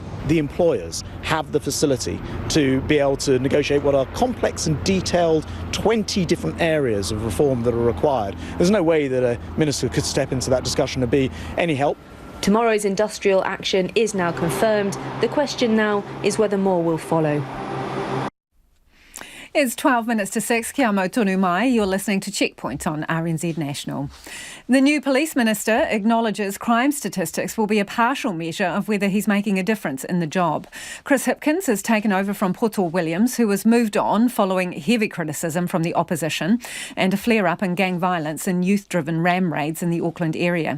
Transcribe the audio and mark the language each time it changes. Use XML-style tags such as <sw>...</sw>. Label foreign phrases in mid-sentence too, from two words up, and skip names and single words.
<en>The employers have the facility to be able to negotiate what are complex and detailed 20 different areas of reform that are required. There's no way that a minister could step into that discussion and be any help. Tomorrow's industrial action is now confirmed. The question now is whether more will follow. It's 12 minutes to 6.</en> <mi>Kia mau tonu mai.</mi> <en>You're listening to Checkpoint on RNZ National. The new police minister acknowledges crime statistics will be a partial measure of whether he's making a difference in the job. Chris Hipkins has taken over from Poto Williams, who was moved on following heavy criticism from the opposition and a flare-up in gang violence and youth-driven ram raids in the Auckland area.</en>